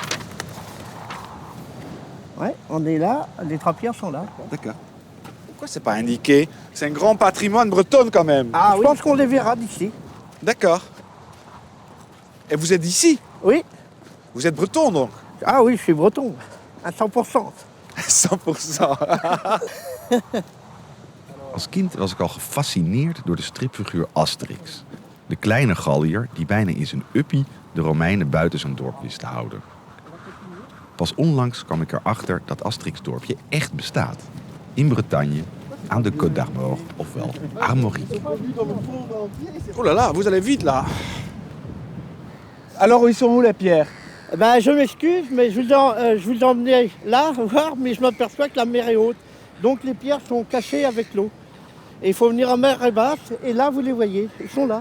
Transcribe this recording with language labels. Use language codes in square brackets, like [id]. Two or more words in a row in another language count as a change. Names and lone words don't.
[fr] Ouais, on est là. Les 3 pierres sont là. D'accord. Pourquoi c'est pas indiqué? C'est un grand patrimoine breton quand même. Ah, je pense qu'on les verra d'ici. D'accord. Et vous êtes d'ici? Oui. Vous êtes breton donc? Ah oui, je suis breton. À 100%. 100%. [nl] Als kind was ik al gefascineerd door de stripfiguur Asterix. De kleine Galliër die bijna in zijn uppie de Romeinen buiten zijn dorp wist te houden. Pas onlangs kwam ik erachter dat Asterix-dorpje echt bestaat. In Bretagne, aan de Côte d'Armor, ofwel Armorique. [fr] Oh là là, vous allez vite là. Alors ils sont où les pierres? Ben, je m'excuse, mais je vous ai emmené là voir, mais je m'aperçois que la mer est haute. Donc les pierres sont cachées avec l'eau. Et il faut venir en mer basse, et là vous les voyez, ils sont là.